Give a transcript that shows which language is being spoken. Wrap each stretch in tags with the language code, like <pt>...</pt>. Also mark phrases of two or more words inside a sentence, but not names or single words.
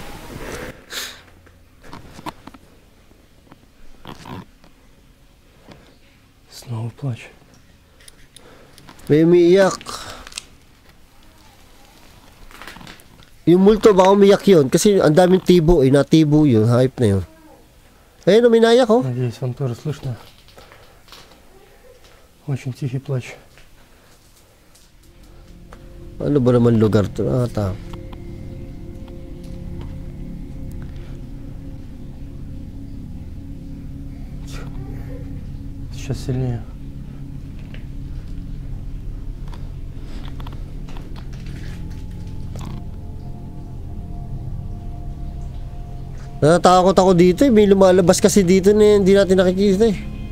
<ru>Снова плачь.</ru> <tl>May umiiyak. Yung multo baka umiyak yun kasi ang daming tibo eh, natibo yun, hype na yun. Ayun, uminayak oh.</tl> <ru>Надеюсь, вам тоже слышно. Очень тихий плач.</ru> <tl>Ano ba naman lugar to? Tama.</tl> <ru>Сейчас сильнее.</ru> <tl>Natatakot ako dito eh. May lumalabas kasi dito na hindi natin nakikita eh.</tl>